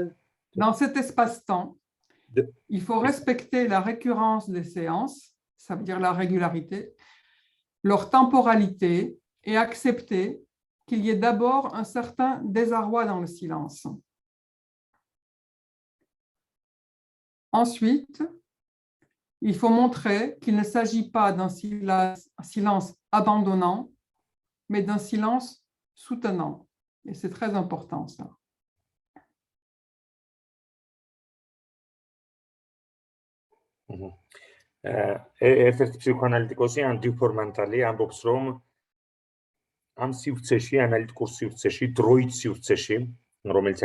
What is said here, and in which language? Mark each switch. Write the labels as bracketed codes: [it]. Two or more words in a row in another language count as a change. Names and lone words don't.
[fr] Dans cet espace-temps, il faut respecter la récurrence des séances, ça veut dire la régularité, leur temporalité et accepter qu'il y ait d'abord un certain désarroi dans le silence. Ensuite, il faut montrer qu'il ne s'agit pas d'un silence abandonnant, mais d'un silence soutenant. Et c'est très important, ça. [ka] ერთ-ერთი ფსიქოანალიტიკოსი ანდი ფორმანტალი ამბობს, რომ ამ სივრცეში, ანალიტიკურ სივრცეში, დროით სივრცეში, რომელიც